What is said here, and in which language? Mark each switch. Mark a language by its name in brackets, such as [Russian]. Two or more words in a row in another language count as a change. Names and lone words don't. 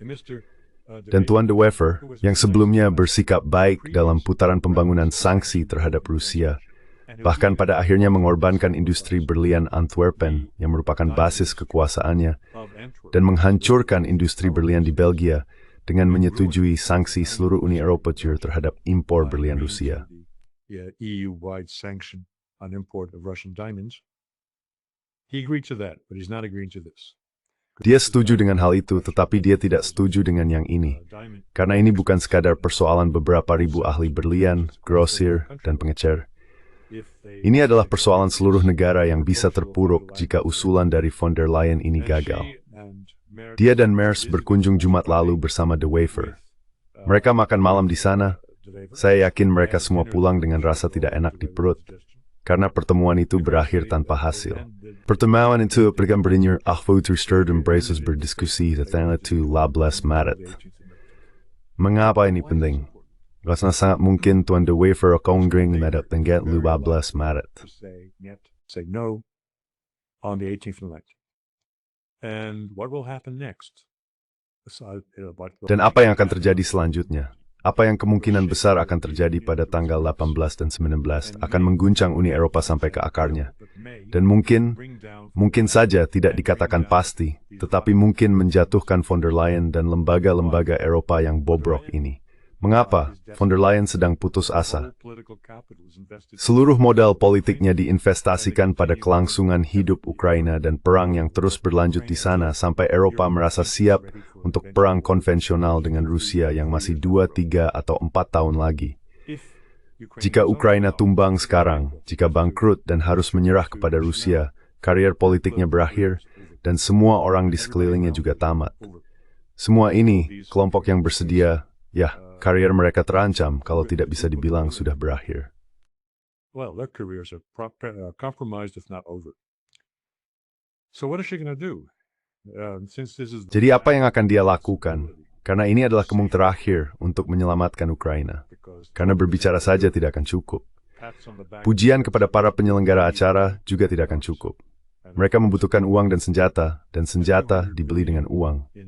[Indonesian] Dan Tuan de Wever, yang sebelumnya bersikap baik dalam putaran pembangunan sanksi terhadap Rusia, bahkan pada akhirnya mengorbankan industri berlian Antwerpen yang merupakan basis kekuasaannya, dan menghancurkan industri berlian di Belgia dengan menyetujui sanksi seluruh Uni Eropa terhadap impor berlian Rusia. [English] EU-wide sanction on import of Russian diamonds. He agreed to that, but he's not agreeing to this. [Indonesian] Dia setuju dengan hal itu, tetapi dia tidak setuju dengan yang ini. Karena ini bukan sekadar persoalan beberapa ribu ahli berlian, grosir, dan pengecer. Ini adalah persoalan seluruh negara yang bisa terpuruk jika usulan dari von der Leyen ini gagal. Dia dan Merz berkunjung Jumat lalu bersama de Wever. Mereka makan malam di sana. Saya yakin mereka semua pulang dengan rasa tidak enak di perut, karena pertemuan itu berakhir tanpa hasil. Pertemuan itu akan berakhir tersterd dan Brussels berdiskusi tentang itu 12 Maret. Mengapa ini penting? Karena sangat mungkin Tuan de Wever akan menghadap tenggat 12 Maret. [English] Say no on the 18th of March. And what will happen next? [Indonesian] Dan apa yang akan terjadi selanjutnya? Apa yang kemungkinan besar akan terjadi pada tanggal 18 dan 19 akan mengguncang Uni Eropa sampai ke akarnya. Dan mungkin saja tidak dikatakan pasti, tetapi mungkin menjatuhkan von der Leyen dan lembaga-lembaga Eropa yang bobrok ini. Mengapa von der Leyen sedang putus asa? Seluruh modal politiknya diinvestasikan pada kelangsungan hidup Ukraina dan perang yang terus berlanjut di sana sampai Eropa merasa siap untuk perang konvensional dengan Rusia yang masih 2, 3, atau 4 tahun lagi. Jika Ukraina tumbang sekarang, jika bangkrut dan harus menyerah kepada Rusia, karier politiknya berakhir dan semua orang di sekelilingnya juga tamat. Semua ini, kelompok yang bersedia, karier mereka terancam kalau tidak bisa dibilang sudah berakhir. [English] Well, their careers are compromised if not over. So what is she going to do? [Indonesian] Jadi apa yang akan dia lakukan? Karena ini adalah kemungkinan terakhir untuk menyelamatkan Ukraina. Karena berbicara saja tidak akan cukup. Pujian kepada para penyelenggara acara juga tidak akan cukup. Mereka membutuhkan uang dan senjata dibeli dengan uang.